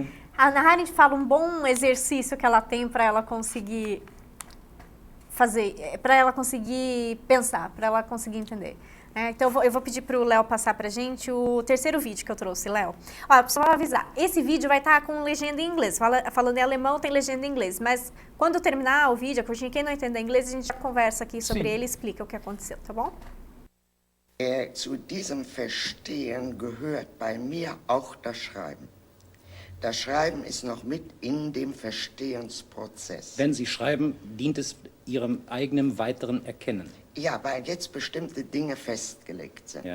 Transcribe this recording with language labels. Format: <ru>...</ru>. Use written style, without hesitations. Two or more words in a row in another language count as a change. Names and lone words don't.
<pt>A Hannah Arendt fala um bom exercício que ela tem para ela conseguir fazer, para ela conseguir pensar, para ela conseguir entender. Então eu vou pedir para o Léo passar para a gente o terceiro vídeo que eu trouxe, Léo. Olha, só avisar, esse vídeo vai estar com legenda em inglês, falando em alemão tem legenda em inglês, mas quando terminar o vídeo, quem não entender inglês, a gente já conversa aqui sobre ele e explica o que aconteceu, tá bom?</pt> <de>Zu diesem Verstehen gehört bei mir auch das Schreiben. Das Schreiben ist noch mit in dem Verstehensprozess. Wenn Sie schreiben, dient es Ihrem eigenen weiteren Erkennen. Ja, weil jetzt bestimmte Dinge festgelegt sind.</de>